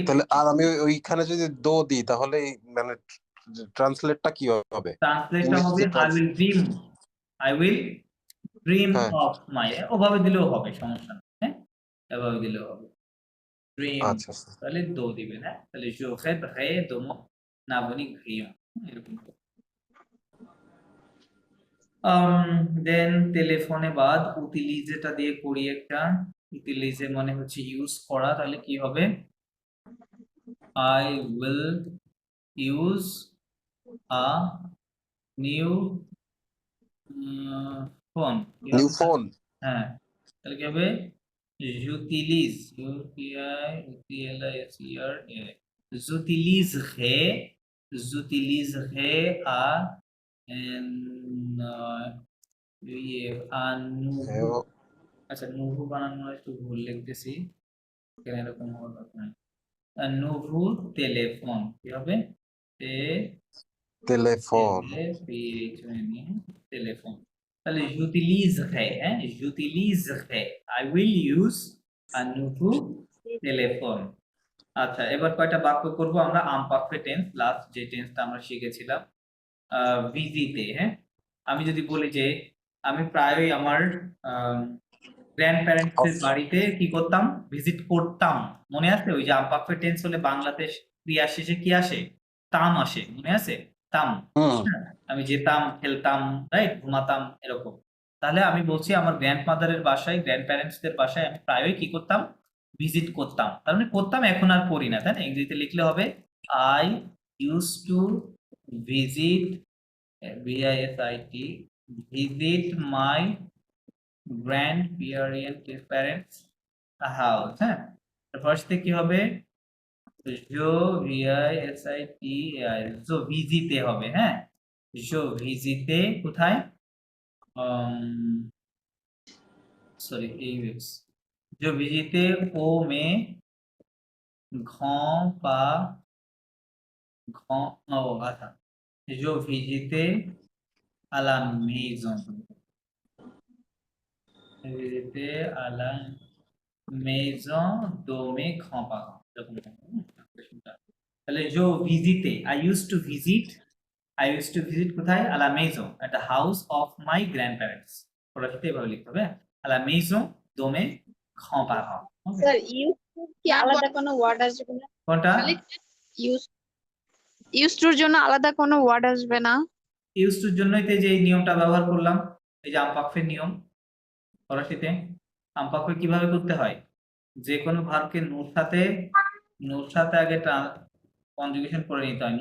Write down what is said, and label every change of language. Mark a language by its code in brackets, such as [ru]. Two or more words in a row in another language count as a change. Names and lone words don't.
[bn] তাহলে আর আমি ওইখানে যদি দো দিই তাহলে মানে ট্রান্সলেটটা কি হবে? ট্রান্সলেটটা ইংলিশ হবে যে [en] I will dream [bn] হ্যাঁ অফ মাই, ওভাবে দিলেও হবে, সমস্যা নেই, হ্যাঁ, এভাবে দিলেও হবে, ড্রিম। আচ্ছা স্যার। তাহলে দো দিবেন, হ্যাঁ, তাহলে [fr] je rêverai de mon avenir brillant, [bn] এরকম। দেন টেলিফোনে বাদ উটিলিজেটা দিয়ে করি একটা। উটিলিজে মানে হচ্ছে ইউজ করা, তাহলে কি হবে? [en] I will use a new phone, new phone [bn] হ্যাঁ, তাহলে কি হবে? [fr] J'utilise, UTILISER, j'utiliserai à nouveau, [bn] আচ্ছা nouveau বানানো একটু ভুল লিখতেছি, কেন এরকম হওয়ার কথা নয়। [fr] nouveau téléphone, [bn] কি হবে? টেলিফোন। টেলিফোন, তাহলে j'utiliserai, হ্যাঁ, j'utiliserai, [en] I will use a [fr] nouveau téléphone। [bn] আচ্ছা, এবার কয়টা বাক্য করব আমরা [en] imperfect tense, [bn] লাস্ট যে টেন্সটা আমরা শিখেছিলাম ভিজিতে, হ্যাঁ। আমি যদি বলি যে আমি প্রায়ই আমার গ্র্যান্ড প্যারেন্টসদের বাড়িতে কি করতাম, ভিজিট করতাম, মনে আছে? ওই যে [en] imperfect tense [bn] হলে বাংলাতে ক্রিয়া শেষে কি আসে? তাম আসে, মনে আছে? তাম, হ্যাঁ, আমি যেতাম, খেলতাম, রাইট, ঘুমাতাম, এরকম। তাহলে আমি বলছি আমার গ্র্যান্ডমাদারের বাসায়, গ্র্যান্ড প্যারেন্টসদের বাসায় আমি প্রায়ই কি করতাম? ভিজিট করতাম, তার মানে করতাম, এখন আর করি না, তাই না? ইংরেজিতে লিখলে হবে [en] I use to visit, VISIT, visit my grandparents house, [bn] হ্যাঁ। ফার্স্টে কি হবে? [fr] je visit, je visitais [bn] হবে, হ্যাঁ, [fr] je visitais [bn] কোথায়? [fr] সরি, je visitais ও মে আচ্ছা, je visitais à la maison, visiter à la maison de mes grands-parents, [bn] তাহলে [fr] je visitais, [en] I used to visit কোথায়? [fr] à la maison, [en] at the house of my grandparents, [bn] ফরাসিতে এভাবে লিখতে হবে, [fr] à la maison de mes grands-parents, [bn] okay? স্যার ইউজ কি আলাদা কোনো ওয়ার্ড আসবে না? কোনটা? ইউজ টুর জন্য আলাদা কোনো ওয়ার্ড আসবে না? ইউজ টুর জন্যই তো যে এই নিয়মটা ব্যবহার করলাম, এই যে আমপাক্ষের নিয়ম ফরাসিতে। আমপাক্ষ কিভাবে করতে হয়? যে কোনো ভার্বকে নুর সাথে আগে কনজুগেশন করে নিতে হয়।